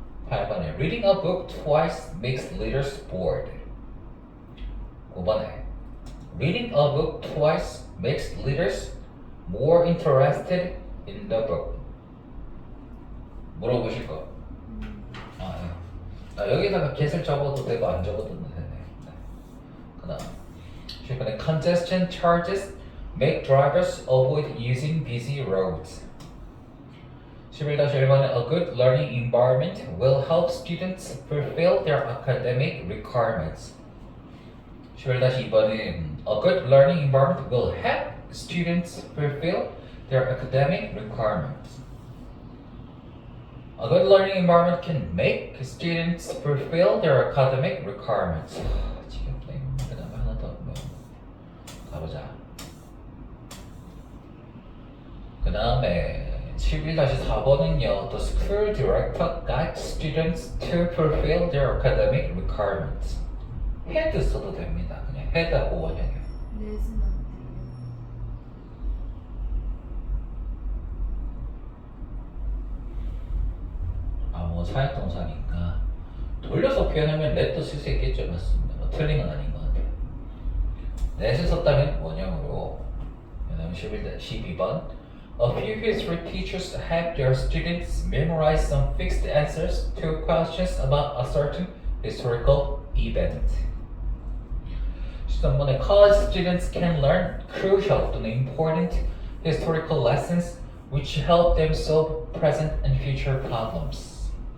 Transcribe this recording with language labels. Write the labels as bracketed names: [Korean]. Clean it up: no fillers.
[Korean] 8번에 [English] reading a book twice makes readers bored. [Korean] 9번에 [English] reading a book twice makes readers more interested in the book. [Korean] 물어보실 거. 여기다가 get을 적어도 되고 안 적어도 되네. 그 다음 10번에 [English] congestion charges make drivers avoid using busy roads. [Korean] 11-1번에 [English] a good learning environment will help students fulfill their academic requirements. [Korean] 11-2번은 [English] a good learning environment will help students fulfill their academic requirements. A good learning environment can make students fulfill their academic requirements. [Korean] 지겹네. 그 다음에 하나 더 가보자. 그 다음에 11-4번은요. [English] The school director guides students to fulfill their academic requirements. [Korean] had 써도 됩니다. 그냥 had하고 원형이에요. 넷은 안 뭐 사역동사니까 돌려서 표현하면 let도 쓸 수 있겠죠. 맞습니다. 뭐 틀린 건 아닌 것 같아요. let을 썼다면 원형으로. 그 다음 12번 [English] A few history teachers have their students memorize some fixed answers to questions about a certain historical event. [Korean] 13번에 [English] college students can learn crucial and important historical lessons which help them solve present and future problems.